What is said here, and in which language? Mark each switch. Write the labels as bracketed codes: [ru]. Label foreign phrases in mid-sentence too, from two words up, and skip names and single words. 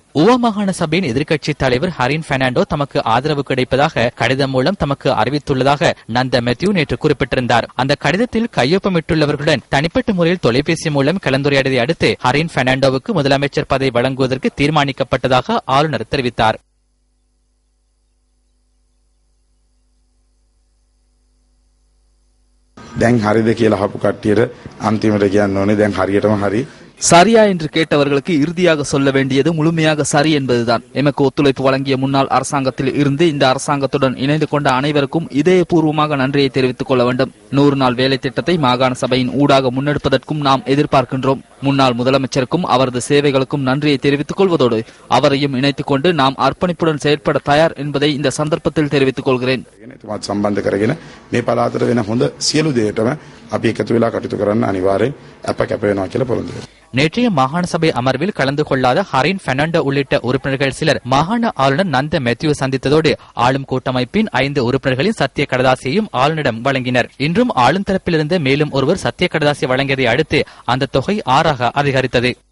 [ta] ஊவா மாகாண சபையின் எதிர்க்கட்சி தலைவர் ஹரின் பெர்னாண்டோ தமக்கு ஆதரவு கிடைப்பதாக கடிதம் மூலம் தமக்கு அறிவித்துள்ளதாக நந்த மெத்யூ நேற்று குறிப்பிட்டிருந்தார். அந்த கடிதத்தில் கையொப்பமிட்டுள்ளவர்களுடன் தனிப்பட்ட முறையில் தொலைபேசி மூலம் கலந்துரையாடியதை அடுத்து ஹரின் பெர்னாண்டோவுக்கு முதலமைச்சர் பதவி வழங்குவதற்கு தீர்மானிக்கப்பட்டதாக ஆளுநர் தெரிவித்தார். [si] දැන් හරිද කියලා අහපු කට්ටියට අන්තිමට කියන්න ඕනේ දැන් හරියටම හරි. [ta] சரியா என்று கேட்டவர்களுக்கு இறுதியாக சொல்ல வேண்டியது முழுமையாக சரி என்பதுதான். எமக்கு ஒத்துழைப்பு வழங்கிய முன்னாள் அரசாங்கத்தில் இருந்து இந்த அரசாங்கத்துடன் இணைந்து கொண்ட அனைவருக்கும் இதயபூர்வமாக நன்றியை தெரிவித்துக் கொள்ள வேண்டும். 100 நாள் வேலை திட்டத்தை மாகாண சபையின் ஊடாக முன்னெடுப்பதற்கும் நாம் எதிர்பார்க்கின்றோம். முன்னாள் முதலமைச்சருக்கும் அவரது சேவைகளுக்கும் நன்றியை தெரிவித்துக் கொள்வதோடு அவரையும் இணைத்துக் கொண்டு நாம் அர்ப்பணிப்புடன் செயற்பட தயார் என்பதை இந்த சந்தர்ப்பத்தில் தெரிவித்துக் கொள்கிறேன். [si] සම්බන්ධ කරගෙන මේ පළාතට වෙන හොඳ සියලු දේටම අපි එකතු වෙලා කටයුතු කරන්න අනිවාර්යෙන් අප කැප වෙනවා කියලා පොරොන්දු වෙනවා. [ta] நேற்றைய மாகாண சபை அமர்வில் கலந்து கொள்ளாத ஹரின் பெர்னாண்டோ உள்ளிட்ட உறுப்பினர்கள் சிலர் மாகாண ஆளுநர் நந்த மெத்யூ சந்தித்ததோடு ஆளும் கூட்டமைப்பின் 5 உறுப்பினர்களின் சத்திய கடதாசியையும் ஆளுநரிடம் வழங்கினர். இன்றும் ஆளும் தரப்பிலிருந்து மேலும் ஒருவர் சத்திய கடதாசி வழங்கியதை அடுத்து அந்த தொகை 6ஆக அதிகரித்தது.